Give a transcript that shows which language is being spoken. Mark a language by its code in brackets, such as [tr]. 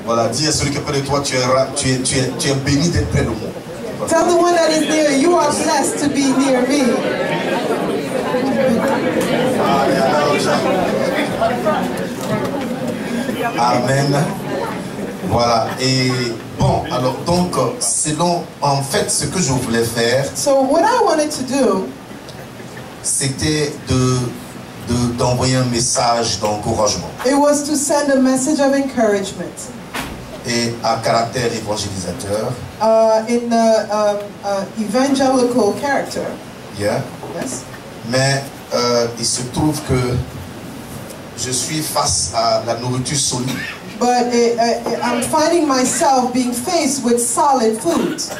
[fr] Voilà, dis à celui qui est près de toi, tu es béni d'être près de moi. [en] Tell the one that is near you, you are blessed to be near me. [fr] Amen. Voilà. Et bon, alors donc, selon en fait ce que je voulais faire, [en] So what I wanted to do, [fr] c'était d'envoyer un message d'encouragement [en] it was to send a message of encouragement. [fr] Et à caractère évangélisateur. [en] In the evangelical character. Yeah. Yes. [fr] Mais il se trouve que je suis face à la nourriture solide. [en] But I'm finding myself being faced with solid food.